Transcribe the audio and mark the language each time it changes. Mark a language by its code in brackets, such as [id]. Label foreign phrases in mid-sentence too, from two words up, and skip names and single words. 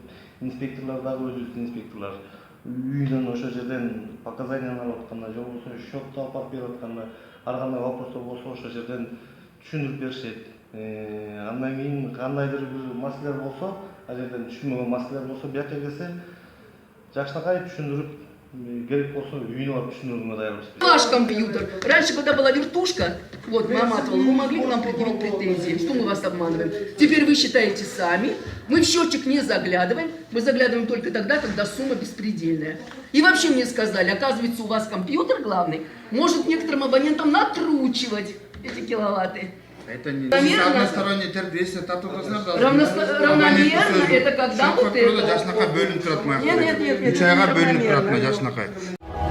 [ky] Инспекторлор дагы өзүбүздүн инспекторлор үйүнөн ошол жерден показанияны алып атканда, же болбосо счетты алып берип атканда, ар кандай вопростор болсо ошол жерден түшүндүрүп беришет. Андан кийин кандайдыр бир маселелер болсо, ал жерден түшүнбөгөн маселелер болсо, бияка келсе жакшынакай түшүндүрүп, керек болсо үйүнө барып түшүндүрүүгө даярбыз. [ru] Ваш компьютер. Раньше, когда была вертушка, вот мы оматывали, вы могли к нам предъявить претензии, что мы вас обманываем. Теперь вы считаете сами, мы в счетчик не заглядываем, мы заглядываем только тогда, когда сумма беспредельная. И вообще мне сказали, оказывается, у вас компьютер главный может некоторым абонентам накручивать эти киловатты. Это не равносторонний тердесия, равномерно, это когда вот это. [ky] Жашынакай бөлүнүп турат. [ru] Нет. [ky] 3 айга бөлүнүп турат жашынакай.